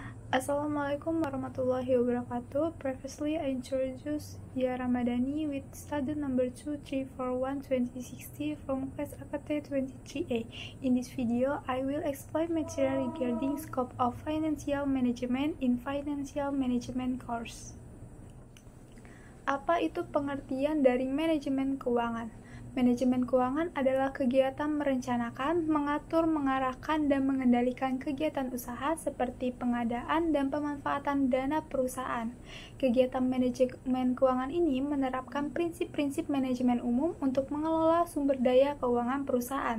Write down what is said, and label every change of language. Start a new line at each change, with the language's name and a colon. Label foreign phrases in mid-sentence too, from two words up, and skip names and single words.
Arabic: Assalamualaikum warahmatullahi wabarakatuh.
English: Previously, I introduced Dia Ramadhani with student number 2341 2060 from class AKT 23A. In this video, I will explain material regarding scope of financial management in financial management course.
Indonesian: Apa itu pengertian dari manajemen keuangan? Manajemen keuangan adalah kegiatan merencanakan, mengatur, mengarahkan, dan mengendalikan kegiatan usaha seperti pengadaan dan pemanfaatan dana perusahaan. Kegiatan manajemen keuangan ini menerapkan prinsip-prinsip manajemen umum untuk mengelola sumber daya keuangan perusahaan.